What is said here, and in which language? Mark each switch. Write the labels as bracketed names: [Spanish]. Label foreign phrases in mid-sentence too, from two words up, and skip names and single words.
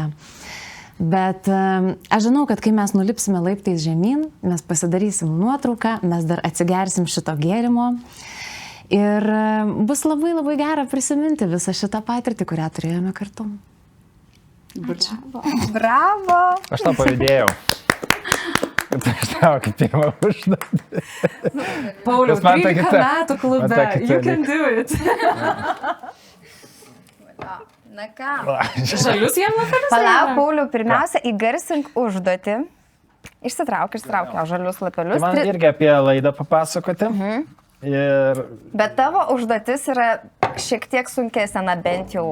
[Lithuanian] Bet aš žinau, kad kai mes nulipsime laiptais žemyn, mes pasidarysim nuotrauką, mes dar atsigersim šito gėrimo ir bus labai labai gera prisiminti visą šitą patirtį, kurią turėjome kartu. Bravo! Aš tą pavydėjau. Aš tau kaip pirmą užduotį. Pauliau, Nes man ta 13 kita- metų klube, man ta kita [English] you can do it. [Lithuanian] Na ką? Žalius jam lapelius? Palauk, Pauliau, pirmiausia, įgarsink užduotį. Išsitrauk žalius lapelius. Tai man irgi apie laidą papasakoti. Ir Bet tavo užduotis yra šiek tiek sunkesnė, na bent jau